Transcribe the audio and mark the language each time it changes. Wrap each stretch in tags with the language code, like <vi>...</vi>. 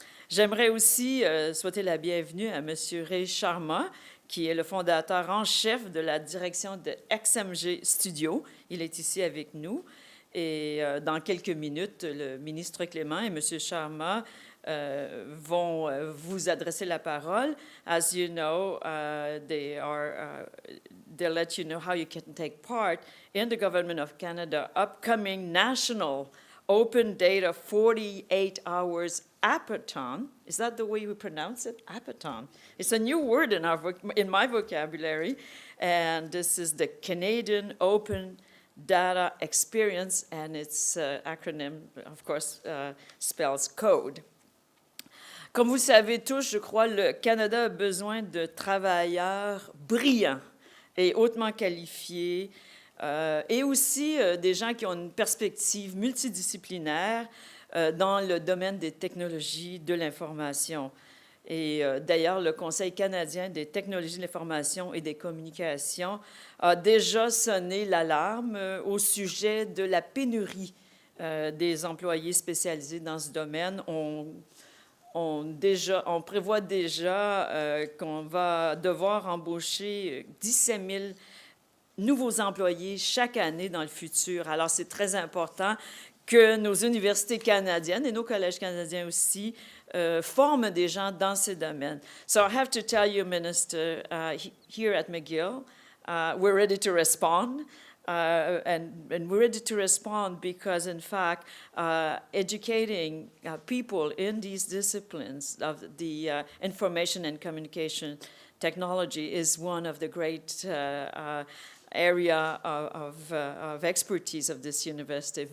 <fr>J'aimerais aussi souhaiter la bienvenue à M. Ray Sharma, qui est le fondateur en chef de la direction de XMG Studio. Il est ici avec nous, et dans quelques minutes, le ministre Clément et M. Sharma vont vous adresser la parole.</fr> <en>As you know, they'll let you know how you can take part in the Government of Canada upcoming national open data 48 hours Appathon. Is that the way we pronounce it? Appathon. It's a new word in my vocabulary, and this is the Canadian Open Data Experience, and its acronym, of course, spells CODE.</en> <fr>Comme vous le savez tous, je crois, le Canada a besoin de travailleurs brillants et hautement qualifiés, et aussi des gens qui ont une perspective multidisciplinaire dans le domaine des technologies de l'information. Et d'ailleurs, le Conseil canadien des technologies de l'information et des communications a déjà sonné l'alarme au sujet de la pénurie des employés spécialisés dans ce domaine. On prévoit déjà qu'on va devoir embaucher 17 000 nouveaux employés chaque année dans le futur. Alors, c'est très important que nos universités canadiennes et nos collèges canadiens aussi forment des gens dans ces domaines.</fr> <en>So I have to tell you, Minister, here at McGill, we're ready to respond. And we're ready to respond because, in fact, educating people in these disciplines of the information and communication technology is one of the great area of expertise of this university.</en>